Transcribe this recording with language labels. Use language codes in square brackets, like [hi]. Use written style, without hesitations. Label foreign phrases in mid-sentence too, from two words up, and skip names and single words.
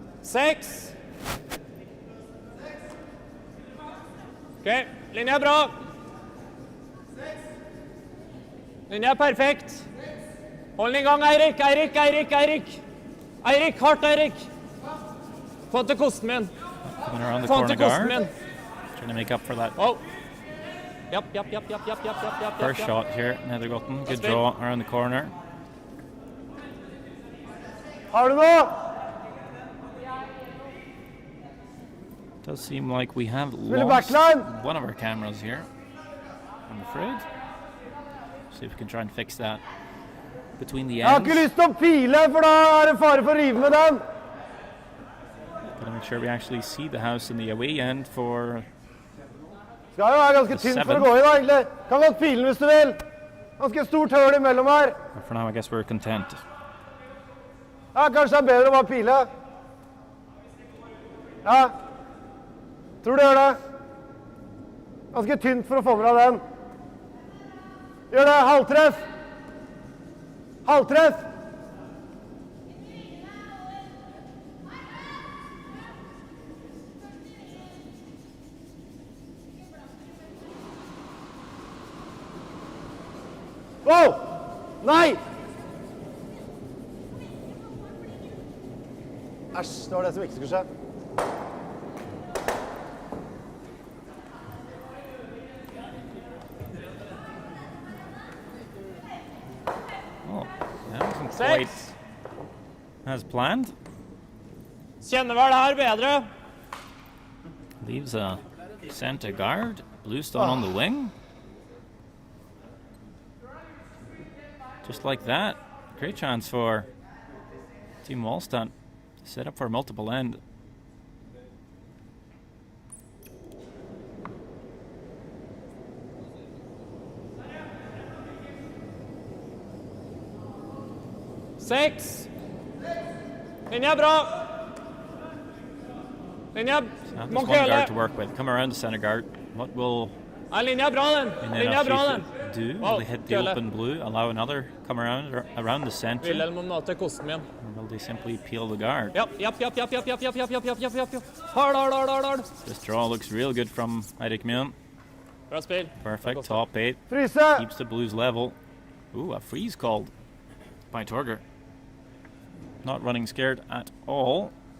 [no] 6. Ok, linja er bra. Linja er perfekt. Hold den i gang, Eirik. Eirik, hardt, Eirik. Få til kosten min. [en] Coming around the [no] Få [en] corner [no] til kosten [en] guard. [no] min. [en] Trying to make up for that [no] Oh. Japp. [en] first shot here. Nedergotten. Good draw around the corner. [no] Har du noe? [en] Does seem like we have [no] Spiller [en] lost [no] backline. [en] one of our cameras here, I'm afraid. See if we can try and fix that between the [no] Jeg har [en] ends. [no] ikke lyst til å pile, for da er det fare for å rive med den. [en] Gotta make sure we actually see the house in the away end for [no] Skal jo være ganske tynt for å gå i da, egentlig. Kan godt pile den hvis du vil. Ganske stort høl imellom her. [en] but for now I guess we're content. [no] Ja, kanskje det er bedre å bare pile. Ja. Tror du gjør det? Ganske tynt for å få med deg den. Gjør det, halvtreff. Halvtreff. Wow! Nei! Æsj, det var det som ikke skulle skje. [en] Oh, that wasn't quite [no] 6. [en] as planned. [no] Kjenner vel det her bedre. [en] Leaves a center guard. Bluestone on the wing. Just like that. Great chance for Team Walstad to set up for a multiple end. [no] Seks. Linja er bra. Linja [en] So now [no] må [en] there's [no] ikke [en] one guard to [no] gjøre [en] work with. Come around the center guard. What will [no] Nei, linja er bra, den. Linja er bra, den. [en] Skifer do? Wow, Will they hit the [no] kjøle. [en] open blue, allow another come around the center? [no] Wilhelm må nå til kosten min. [en] Or will they simply peel the guard? [no] Japp. Hard. [en] This draw looks real good from Eirik Mjøen. [no] Bra spill. [en] Perfect, top 8. [no] Fryse. [en] Keeps the blues level. Ooh, a freeze called by Torger. Not running scared at all.